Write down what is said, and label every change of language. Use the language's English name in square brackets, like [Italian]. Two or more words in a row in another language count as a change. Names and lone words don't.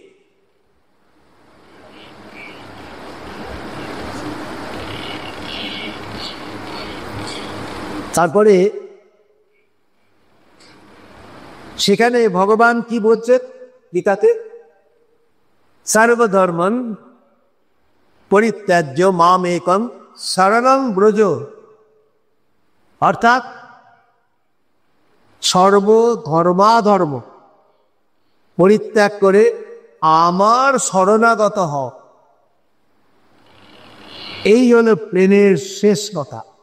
[Bangla] তারপরে সেখানে ভগবান কি বলছেন গীতাতে, [Sanskrit] সর্বধর্মং পরিত্যাজ্য মাম একং শরণং ব্রজ, [Bangla] অর্থাৎ সর্বধর্মাধর্ম পরিত্যাগ করে আমার শরণাগত হও। এই হলো প্রেমের শেষ কথা।